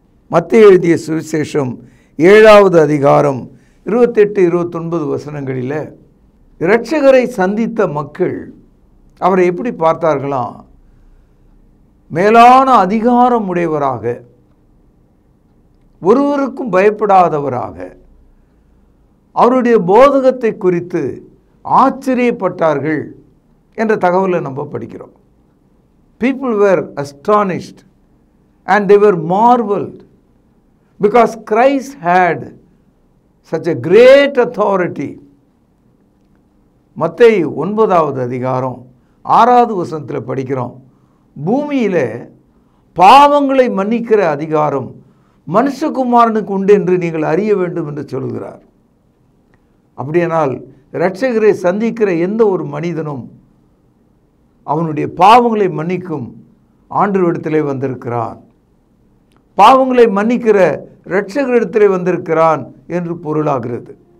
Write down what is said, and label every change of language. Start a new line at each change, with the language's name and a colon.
Tamil: மத்தேயு எழுதிய சுவிசேஷம் 7வது அதிகாரம் 28-29 வசனங்களில் இரட்சகரை சந்தித்த மக்கள் அவரை எப்படி பார்த்தார்களாம்? மேலான அதிகாரம் உடையவராக, ஒருவருக்கும் பயப்படாதவராக, அவருடைய போதகத்தை குறித்து ஆச்சரியப்பட்டார்கள் என்ற தகவலை நம்ம படிக்கிறோம்.
English: People were astonished and they were marveled because Christ had such a great authority.
Tamil: மத்தேயு 9வது அதிகாரம் 6வது வசனத்தில் படிக்கிறோம், பூமியில் பாவங்களை மன்னிக்கிற அதிகாரம் மனுஷகுமாரனுக்கு உண்டு என்று நீங்கள் அறிய வேண்டும் என்று சொல்கிறார். அப்படியானால் இரட்சகரை சந்திக்கிற எந்த ஒரு மனிதனும் அவனுடைய பாவங்களை மன்னிக்கும் ஆண்டவரிடத்திலே வந்திருக்கிறான், பாவங்களை மன்னிக்கிற இரட்சகரிடத்திலே வந்திருக்கிறான் என்று பொருளாகிறது.